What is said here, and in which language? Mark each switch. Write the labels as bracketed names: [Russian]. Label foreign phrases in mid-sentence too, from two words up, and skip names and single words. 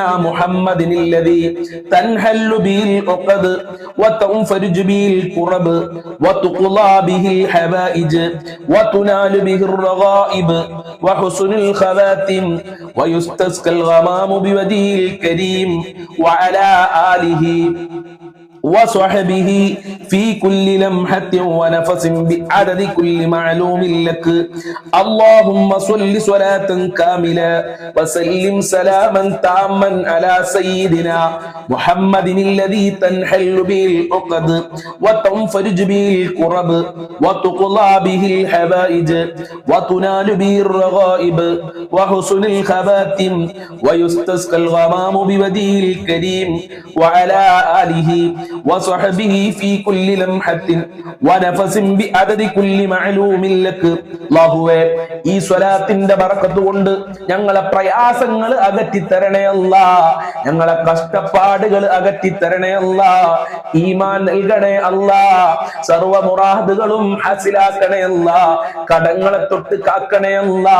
[Arabic] محمد الذي تنحل بالعقد وتنفرج بالكرب وتقضى بالحوائج وتنال بالرغائب وحسن الخواتم ويستسقى الغمام بوجهه الكريم وعلى آله وصحبه في كل لمحة ونفس بعدد كل معلوم لك. اللهم صل صلاة كاملة وسلم سلاما تاما على سيدنا محمد الذي تنحل به العقد وتنفرج به الكرب وتقضى به الحوائج وتنال به الرغائب وحسن الخواتم ويستسقى الغمام بوجهه الكريم وعلى آله وصحبه في كل لمحة ونفس بعدد كل معلوم لك. [Malayalam] അല്ലാഹുവേ, ഈ സ്വലാത്തിന്റെ ബറക്കത്ത് കൊണ്ട് ഞങ്ങളെ പ്രയാസങ്ങൾ അകറ്റി തരണേ അല്ലാ, ഞങ്ങളെ കഷ്ടപ്പാടുകൾ അകറ്റി തരണേ അല്ലാ, ഈമാൻ നൽകണേ അല്ലാ, സർവ മുറാദുകളും ഹാസിലാക്കണേ അല്ലാ, കടങ്ങളെ തൊട്ട് കാക്കണേ അല്ലാ,